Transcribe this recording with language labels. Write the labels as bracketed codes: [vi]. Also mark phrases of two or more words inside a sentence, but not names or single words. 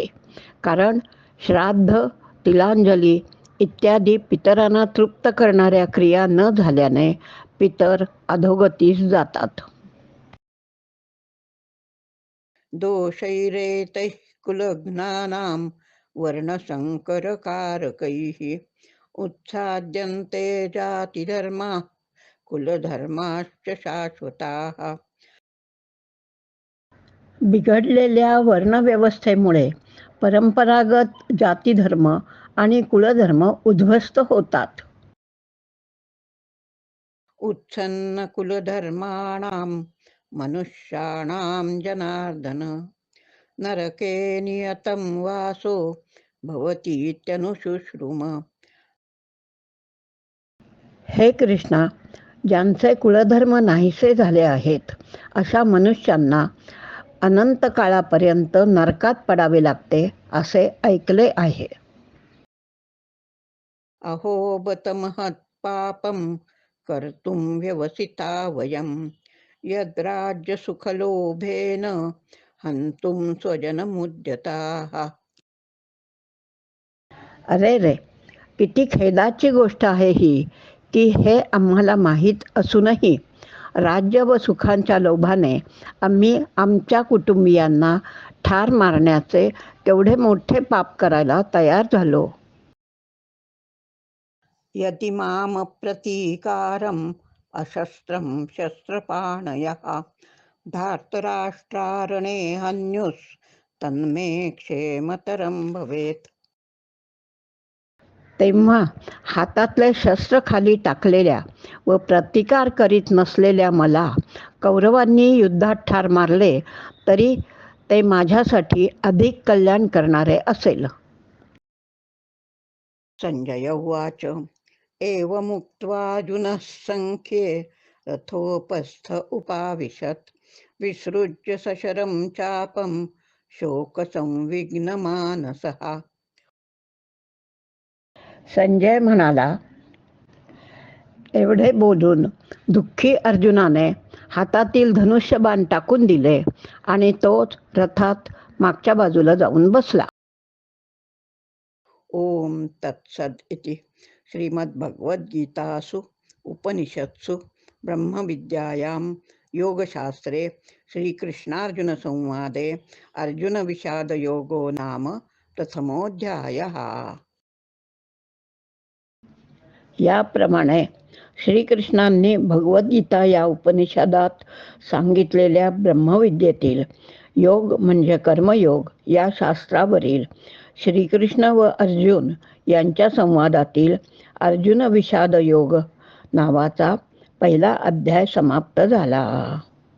[mr] कारण श्राद्ध, तिलांजली इत्यादी पितरांना तृप्त करणाऱ्या क्रिया न झाल्याने पितर अधोगतीस जातात. [sa] दोषैरेतैः कुलज्ञानां वर्णसंकरकारकैः उत्साद्यन्ते जातिधर्माः कुलधर्माश्च शाश्वताः. [mr] बिघडलेल्या वर्णव्यवस्थेमुळे परंपरागत जातीधर्म आणि कुलधर्म उद्ध्वस्त होतात. [sa] उत्सन्न कुलधर्माणां मनुष्याणां जनार्दन नरके नियतं वासो भवतीत्यनुशुश्रुम. [mr] हे कृष्णा, ज्यांचे कुलधर्म नाहीसे झाले आहेत अशा मनुष्यांना अनंत काळापर्यंत नरकात पडावे लागते असे ऐकले आहे. [sa] अहो बत महत् पापं कर्तुं व्यवसिता वयं यद्राज्य सुखलोभेन हंतुं स्वजनमुद्यताः. [mr] अरे रे, किती खेदाची गोष्ट आहे ही, की हे आम्हाला माहीत असूनही राज्य व सुखांच्या लोभाने आम्ही आमच्या कुटुंबियांना ठार मारण्याचे केवढे मोठे पाप करायला तयार झालो. [sa] यदि मामप्रतीकारम् अशस्त्रं शस्त्रपाणयः धार्तराष्ट्रारणे हन्युस्तन्मे क्षेमतरं भवेत्. [mr] तेव्हा हातातले शस्त्र खाली टाकलेल्या व प्रतिकार करीत नसलेल्या मला कौरवांनी युद्धात ठार मारले तरी ते माझ्यासाठी अधिक कल्याण करणारे असेल. [sa] संजय उवाच एवमुक्त्वार्जुनः संख्ये रथोपस्थ उपाविशत् विसृज्य सशरं चापं शोकसंविघ्नमानसः. [mr] संजय म्हणाला, एवढे बोलून दुःखी अर्जुनाने हातातील धनुष्यबाण टाकून दिले आणि तोच रथात मागच्या बाजूला जाऊन बसला. [sa] ओम तत्सद इति श्रीमद्भगवद्गीतासु उपनिषत्सु ब्रह्मविद्यायां योगशास्त्रे श्रीकृष्णार्जुनसंवादे अर्जुनविषादयोगो नाम प्रथमोऽध्यायः. [mr] याप्रमाणे श्रीकृष्णांनी भगवद्गीता या उपनिषदात सांगितलेल्या ब्रह्मविद्येतील योग म्हणजे कर्मयोग या शास्त्रावरील श्रीकृष्ण व अर्जुन यांच्या संवादातील अर्जुन विषाद योग नावाचा पहिला अध्याय समाप्त झाला.